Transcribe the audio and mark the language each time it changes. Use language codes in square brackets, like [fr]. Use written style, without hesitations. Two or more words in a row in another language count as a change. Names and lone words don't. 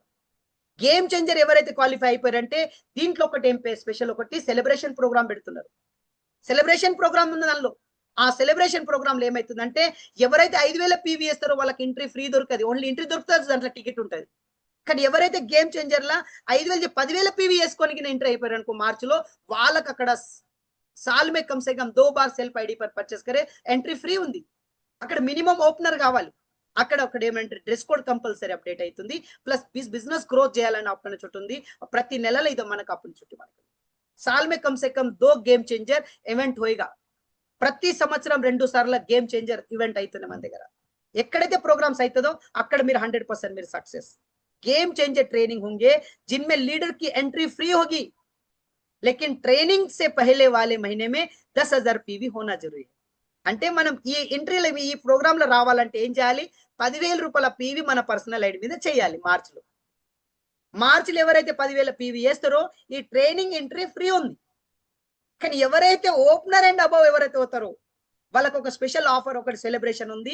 [te] గేమ్ చేంజర్ ఎవరైతే క్వాలిఫై అయిపోయారంటే దీంట్లో ఒకటి ఏం స్పెషల్, ఒకటి [en] celebration program [te] పెడుతున్నారు. [en] celebration program [te] ఉంది దానిలో. ఆ [en] celebration program [te] లో ఏమైతుందంటే ఎవరైతే 5,000 పీవీ చేస్తారో వాళ్ళకి [en] entry free [te] దొరకదు, [en] only entry [te] దొరుకుతుంది, దాంట్లో టికెట్ ఉంటుంది. కానీ ఎవరైతే గేమ్ చేంజర్లా 5,000 10,000 పీవీ వేసుకొని ఎంటర్ అయిపోయారు అనుకో మార్చిలో, వాళ్ళకి అక్కడ [hi] साल में कम से कम 2 बार सेल्फ आईडी पर पर्चेस करे [en] entry free [te] ఉంది. అక్కడ [en] minimum opener [te] కావాలి. అక్కడ ఒకటి ఏమంటే [en] dress code compulsory update [te] అవుతుంది. [en] plus business growth [te] చేయాలని ఆపర్చునిటీ ఉంది. ప్రతి నెలలో ఇది మనకు ఆపర్చునిటీ. మనకి [hi] साल में कम से कम 2 गेम चेंजर ईवेंट होइगा. [te] ప్రతి సంవత్సరం 2 సార్లు గేమ్ చేంజర్ ఈవెంట్ అవుతుంది మన దగ్గర. ఎక్కడైతే ప్రోగ్రామ్స్ అవుతుందో అక్కడ మీరు 100% మీరు सक्सेस. [hi] गेम चेंजर ट्रेनिंग होंगे जिनमें लीडर की [en] entry free [hi] होगी, लेकिन ट्रेनिंग से पहले वाले महीने में 10,000 पीवी होना जरूरी है. [te] అంటే మనం ఈ ఎంట్రీలో ఈ ప్రోగ్రామ్ లో రావాలంటే ఏం చేయాలి? 10,000 రూపాయల పీవీ మన [en] personal ID [te] మీద చేయాలి. మార్చిలో ఎవరైతే 10,000 పీవీ చేస్తారో ఈ [en] training entry free [te] ఉంది. కానీ ఎవరైతే [en] opener and above [te] ఎవరైతే అవుతారో వాళ్ళకి ఒక [en] special offer, [te] ఒకటి సెలబ్రేషన్ ఉంది.